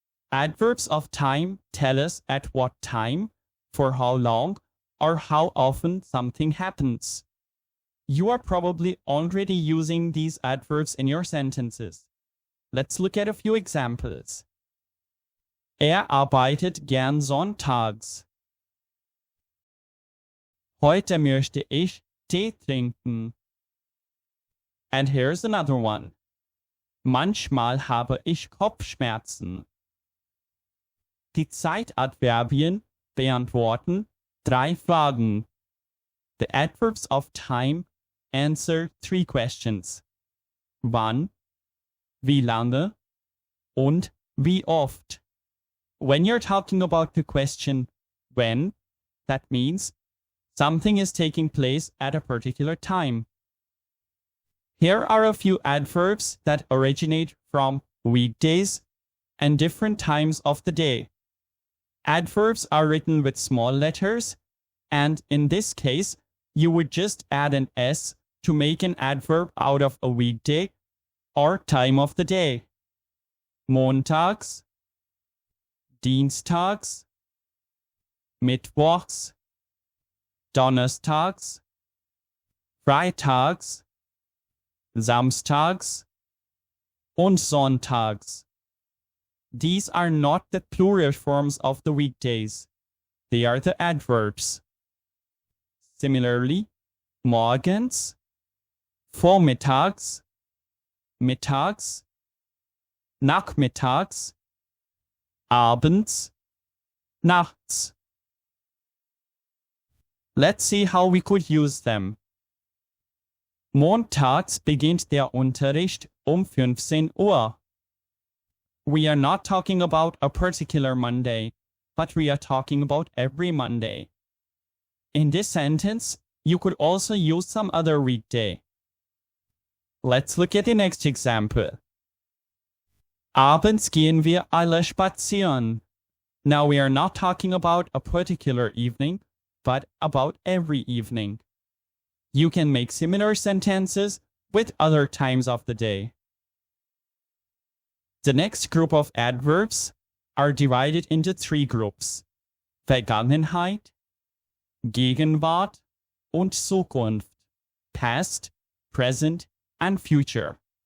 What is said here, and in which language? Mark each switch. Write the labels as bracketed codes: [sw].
[en] Adverbs of time tell us at what time, for how long, or how often something happens. You are probably already using these adverbs in your sentences. Let's look at a few examples. [de] Er arbeitet gern sonntags. Heute möchte ich Tee trinken. [en] And here's another one. [de] Manchmal habe ich Kopfschmerzen. Die Zeitadverbien beantworten 3 Fragen. [en] The adverbs of time answer 3 questions. [de] Wann, wie lange, und wie oft. [en] When you're talking about the question when, that means something is taking place at a particular time. Here are a few adverbs that originate from weekdays and different times of the day. Adverbs are written with small letters, and in this case, you would just add an S to make an adverb out of a weekday or time of the day. [de] Montags, Dienstags, Mittwochs, Donnerstags, Freitags, Samstags, und Sonntags. [en] These are not the plural forms of the weekdays. They are the adverbs. Similarly, [de] morgens, vormittags, mittags, nachmittags, abends, nachts. [en] Let's see how we could use them. [de] Montags beginnt der Unterricht 15 Uhr. [en] We are not talking about a particular Monday, but we are talking about every Monday. In this sentence, you could also use some other weekday. Let's look at the next example. [de] Abends gehen wir alle spazieren. [en] Now we are not talking about a particular evening, but about every evening. You can make similar sentences with other times of the day. The next group of adverbs are divided into 3 groups: [de] Vergangenheit, Gegenwart, und Zukunft, [en] past, present, and future.